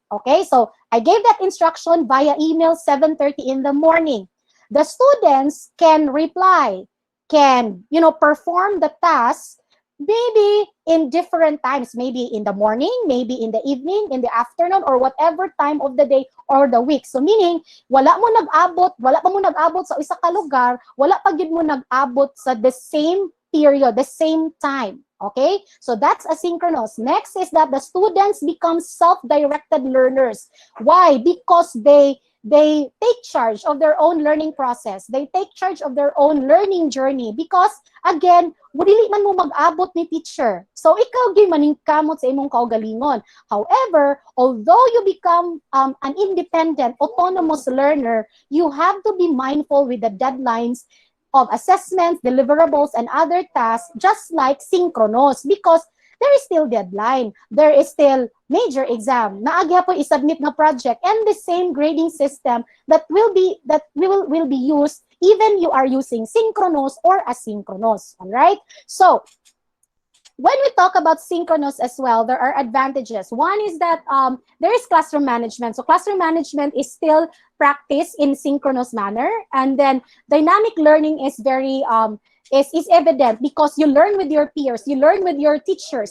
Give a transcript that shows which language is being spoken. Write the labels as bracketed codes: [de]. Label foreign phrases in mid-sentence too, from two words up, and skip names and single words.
[en] Okay, so I gave that instruction via email 7:30 in the morning. The students can reply, can, perform the task maybe in different times, maybe in the morning, maybe in the evening, in the afternoon, or whatever time of the day or the week. So meaning, [hil] wala pa mo nag-abot sa isa ka lugar, wala pa gid mo nag-abot sa [en] the same period, the same time. Okay, so that's asynchronous. Next is that the students become self-directed learners. Why? Because they take charge of their own learning process. They take charge of their own learning journey because, again, [ceb] dili man mo mag-abot ni teacher. So, ikaw gyud maningkamot sa imong kaugalingon. [en] However, although you become an independent, autonomous learner, you have to be mindful with the deadlines of assessments, deliverables, and other tasks, just like synchronous, because there is still deadline, there is still major exam, [ceb] naagya po isubmit na [en] project, and the same grading system that will be used even you are using synchronous or asynchronous. All right, so when we talk about synchronous as well, there are advantages. One is that there is classroom management. So classroom management is still practiced in synchronous manner, and then dynamic learning is very is evident because you learn with your peers, you learn with your teachers.